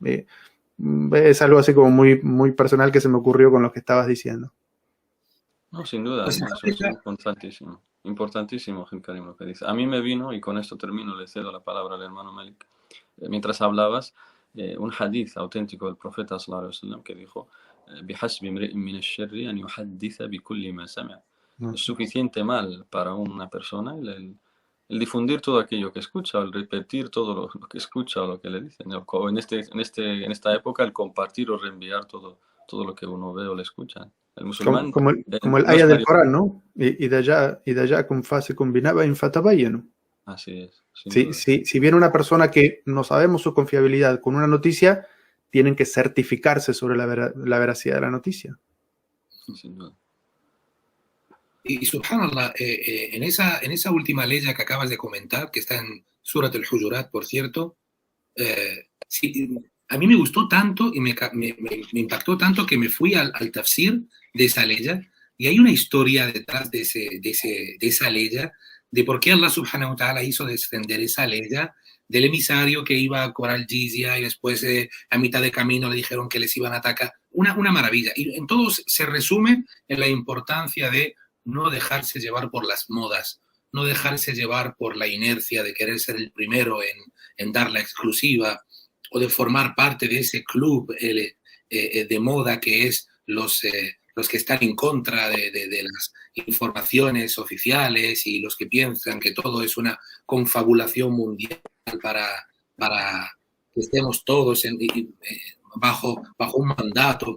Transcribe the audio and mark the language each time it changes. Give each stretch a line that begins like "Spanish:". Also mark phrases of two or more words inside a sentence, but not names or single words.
Spanish: Es algo así como muy, muy personal que se me ocurrió con lo que estabas diciendo. No, sin duda, Pues, eso es importantísimo. Importantísimo, Jim Karim, lo que dice. A mí me vino, y con esto termino, le cedo la palabra al hermano Malik. Mientras hablabas, un hadith auténtico del profeta
Arabic: صلى الله عليه وسلم
Spanish: que dijo:
Arabic: "بحسب امرئ من الشر أن يحدث بكل ما سمع".
Spanish: Es suficiente mal para una persona el difundir todo aquello que escucha, el repetir todo lo que escucha o lo que le dicen. O en esta época, el compartir o reenviar todo lo que uno ve o le escucha. El musulmán, como el aya del Corán, ¿no?
Arabic: إذا جاءكم فاسق بنبأ فتبينوا.
Spanish: Así es. Si viene una persona que no sabemos su confiabilidad con una noticia, tienen que certificarse sobre la veracidad de la noticia. Sin duda. Y subhanallah, en esa última ley que acabas de comentar, que está en Surat al-Hujurat, por cierto, sí, a mí me gustó tanto y me impactó tanto que me fui al tafsir de esa ley, y hay una historia detrás de esa ley, de por qué
Arabic: الله سبحانه وتعالى
Spanish: hizo descender esa ley, del emisario que iba a cobrar jizya y después a mitad de camino le dijeron que les iban a atacar. Una maravilla. Y en todo se resume en la importancia de no dejarse llevar por las modas, no dejarse llevar por la inercia de querer ser el primero en dar la exclusiva o de formar parte de ese club de moda que es los que están en contra de las informaciones oficiales y los que piensan que todo es una confabulación mundial para que estemos todos bajo un mandato.